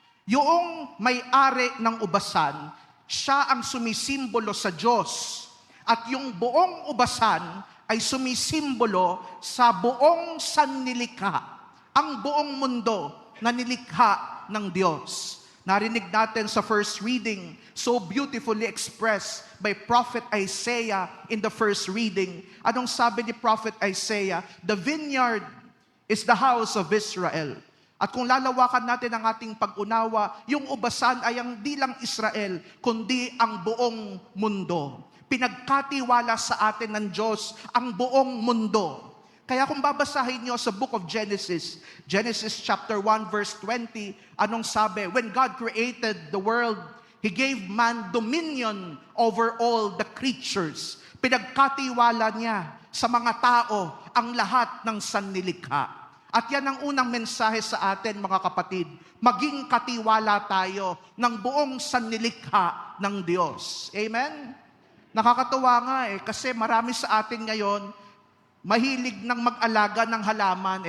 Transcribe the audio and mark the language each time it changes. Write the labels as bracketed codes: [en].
[tl] Yung may-ari ng ubasan, siya ang sumisimbolo sa Diyos. At yung buong ubasan ay sumisimbolo sa buong sannilikha, ang buong mundo na nilikha ng Diyos. Narinig natin sa [en] first reading, so beautifully expressed by Prophet Isaiah in the first reading. [tl] Anong sabi ni [en] Prophet Isaiah? The vineyard is the house of Israel. [tl] At kung lalawakan natin ang ating pag-unawa, yung ubasan ay ang di lang Israel, kundi ang buong mundo. Pinagkatiwala sa atin ng Diyos ang buong mundo. Kaya kung babasahin nyo sa book of Genesis, Genesis chapter 1 verse 20, anong sabi? [en] When God created the world, He gave man dominion over all the creatures. [tl] Pinagkatiwala niya sa mga tao ang lahat ng sannilikha. At yan ang unang mensahe sa atin, mga kapatid. Maging katiwala tayo ng buong sannilikha ng Diyos. Amen? Nakakatuwa nga kasi marami sa atin ngayon, mahilig ng mag-alaga ng halaman.